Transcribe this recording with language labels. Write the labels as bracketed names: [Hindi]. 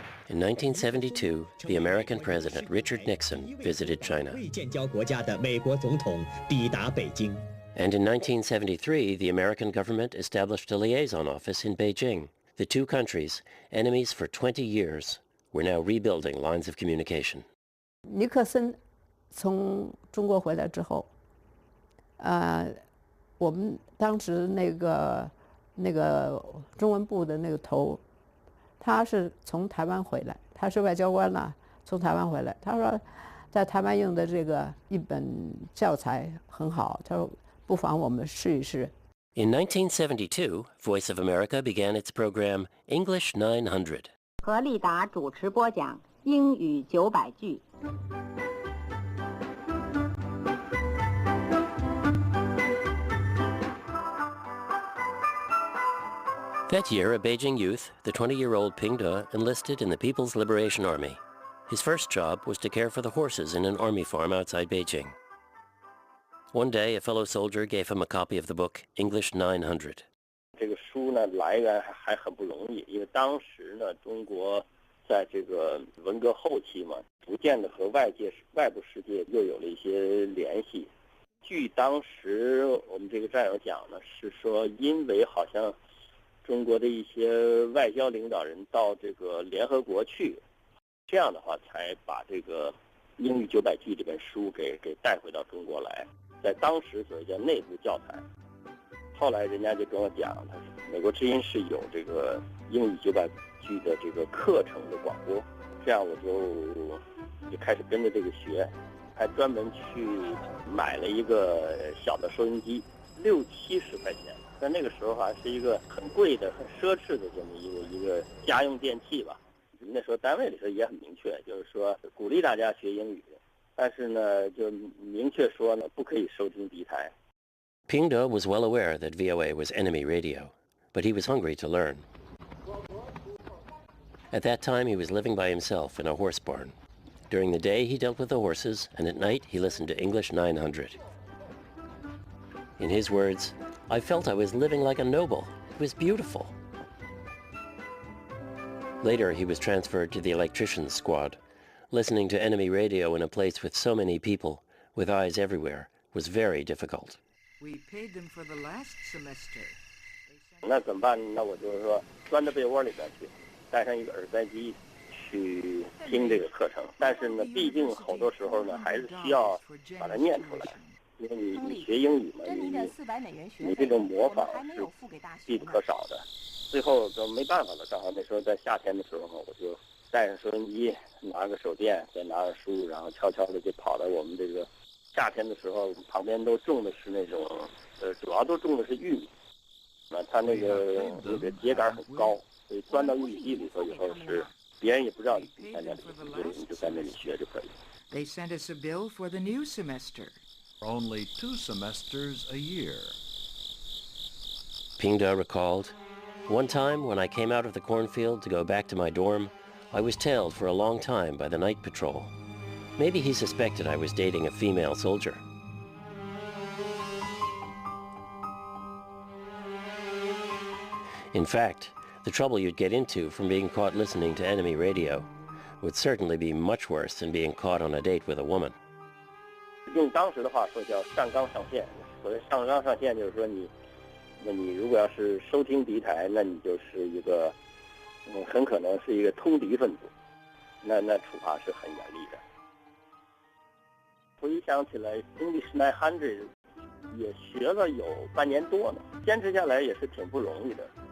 [English] In 1972, the American President Richard Nixon visited China. And in 1973, the American government established a liaison office in Beijing. The two countries, enemies for 20 years, were now rebuilding lines of communication. [Chinese] 尼克森从中国回来之后，我们当时那个中文部的那个头，他是从台湾回来，他是外交官了，从台湾回来。他说，在台湾用的这个一本教材很好，他说不妨我们试一试。 [English] In 1972, Voice of America began its program English 900. [Chinese] 何立达主持播讲英语900句。 [English] That year, a Beijing youth, the 20-year-old Ping De, enlisted in the People's Liberation Army. His first job was to care for the horses in an army farm outside Beijing. One day, a fellow soldier gave him a copy of the book English 900. [Chinese] 这个书呢，来源还很不容易，因为当时呢，中国在这个文革后期嘛，逐渐的和外部世界又有了一些联系。据当时我们这个战友讲呢，是说因为好像中国的一些外交领导人到这个联合国去，这样的话才把这个英语900句这本书给带回到中国来，在当时所谓叫内部教材。后来人家就跟我讲，他说美国之音是有这个英语900句的这个课程的广播，这样我就开始跟着这个学，还专门去买了一个小的收音机，60-70块钱，在那个时候还是一个很贵的、很奢侈的这么一个家用电器吧。那时候单位里头也很明确，就是说鼓励大家学英语，但是呢，就明确说呢，不可以收听敌台。 [English] Ping De was well aware that VOA was enemy radio, but he was hungry to learn. At that time, he was living by himself in a horse barn. During the day, he dealt with the horses, and at night, he listened to English 900. In his words, I felt I was living like a noble. It was beautiful. Later, he was transferred to the electricians' squad. Listening to enemy radio in a place with so many people, with eyes everywhere, was very difficult. We paid them for the last semester. [Chinese] 那怎么办呢？那我就是说，钻到被窝里边去，带上一个耳塞机去听这个课程。但是呢，毕竟好多时候呢，还是需要把它念出来，因为你学英语嘛，你这种模仿是必不可少的。最后都没办法了，正好那时候在夏天的时候呢，我就带上收音机，拿个手电，再拿着书，然后悄悄的就跑到我们这个夏天的时候，旁边都种的是那种主要都种的是玉米，它那个秸秆很高，所以钻到玉米地里头以后是别人也不知道你在那里，你就在那里学就可以。 They sent us a bill for the new semester. Only 2 semesters a year. [English] Ping De recalled, one time when I came out of the cornfield to go back to my dorm, I was tailed for a long time by the night patrol. Maybe he suspected I was dating a female soldier. In fact, the trouble you'd get into from being caught listening to enemy radio would certainly be much worse than being caught on a date with a woman. [Chinese] 用当时的话说叫上纲上线，所谓上纲上线就是说那你如果要是收听敌台，那你就是一个很可能是一个通敌分子，那处罚是很严厉的。回想起来 ，English 900也学了有半年多呢，坚持下来也是挺不容易的。